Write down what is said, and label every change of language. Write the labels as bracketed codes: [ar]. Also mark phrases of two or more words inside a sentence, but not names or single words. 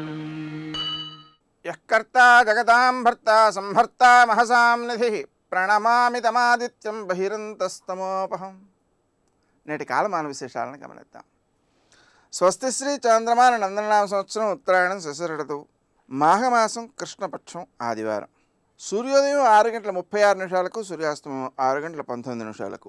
[sa] यः कर्ता जगतां भर्ता संहर्ता महसां निधिः ప్రణమామి తమాదిత్యం బహిరంతస్తమోపహం. [te] నేటి కాలమాన విశేషాలను గమనిద్దాం. స్వస్తి శ్రీ చంద్రమాన నందననామ సంవత్సరం ఉత్తరాయణం శశిరఋతువు మాఘమాసం కృష్ణపక్షం ఆదివారం. సూర్యోదయం 6:36 సూర్యాస్తమయం 6:19.